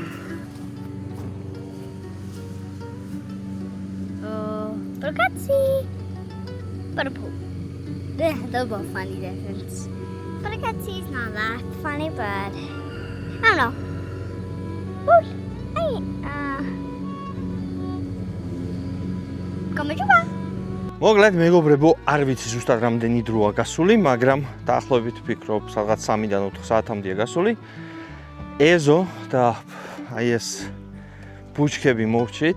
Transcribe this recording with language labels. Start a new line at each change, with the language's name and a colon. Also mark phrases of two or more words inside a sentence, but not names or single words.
English: Ragazzi. Purple. They're both funny difference. Ragazzi is not that funny, but I don't know. Ooh, hey,
Georgian: გამარჯობა. მოგლედ მეგობრებო, არ ვიცი ზუსტად რამდენი დროა გასული, მაგრამ დაახლოებით ვფიქრობ, სადღაც 3-დან 4 საათამდეა გასული. ეზო და აი ეს ბუჩქები მოვჭით.